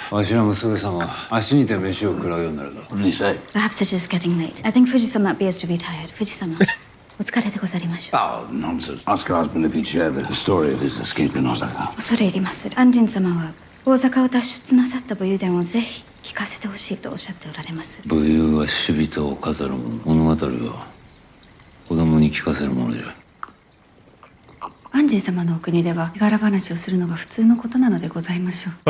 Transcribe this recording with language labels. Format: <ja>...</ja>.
<ja>わしの娘さんは足にて飯を食らうようになるぞ。</ja> <en>What did he say? perhaps it is getting late. I think Fuji-sama appears to be tired.</en> <ja>Fuji-sama, お疲れでござりましょう。</ja> <en>Oh, nonsense. Ask her husband if he'd share the story of his escape in Osaka.</en> <ja>恐れ入ります。アンジン様は大阪を脱出なさった武勇伝をぜひ聞かせてほしいとおっしゃっておられます。武勇は死人を飾るもの。物語は子供に聞かせるものじゃ。アンジン様のお国では手柄話をするのが普通のことなのでございましょう。</ja>